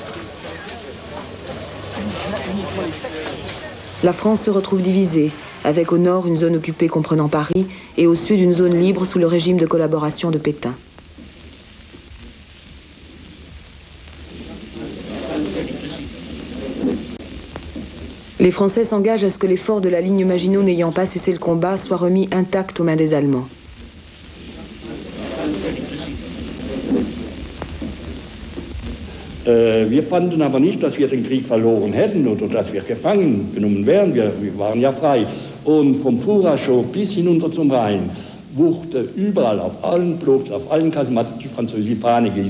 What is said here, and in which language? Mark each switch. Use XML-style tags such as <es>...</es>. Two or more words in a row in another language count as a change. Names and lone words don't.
<fr>La France se retrouve divisée, avec au nord une zone occupée comprenant Paris et au sud une zone libre sous le régime de collaboration de Pétain. Les Français s'engagent à ce que les forts de la ligne Maginot n'ayant pas cessé le combat soient remis intacts aux mains des Allemands.</fr> <de>Wir fanden aber nicht, dass wir den Krieg verloren hätten oder dass wir gefangen genommen wären. Wir waren ja frei. Und vom Furachau bis hinunter zum Rhein wurde überall auf allen Blocks, auf allen Kasematten die französische Fahne gehisst.</de>